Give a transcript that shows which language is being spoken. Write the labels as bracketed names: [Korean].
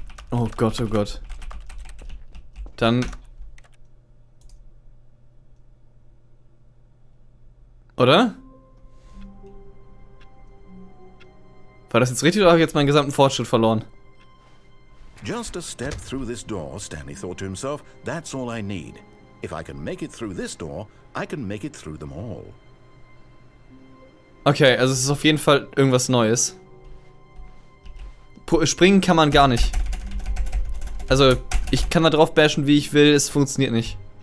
[German] Oh Gott, oh Gott. Dann. Oder? War das jetzt richtig oder habe ich jetzt meinen gesamten Fortschritt verloren? [English] Just a step through this door, Stanley thought to himself, that's all I need. If I can make it through this door, I can make it through them all. [German] Okay, also es ist auf jeden Fall irgendwas Neues. Springen kann man gar nicht. Also, ich kann da drauf bashen, wie ich will, es funktioniert nicht.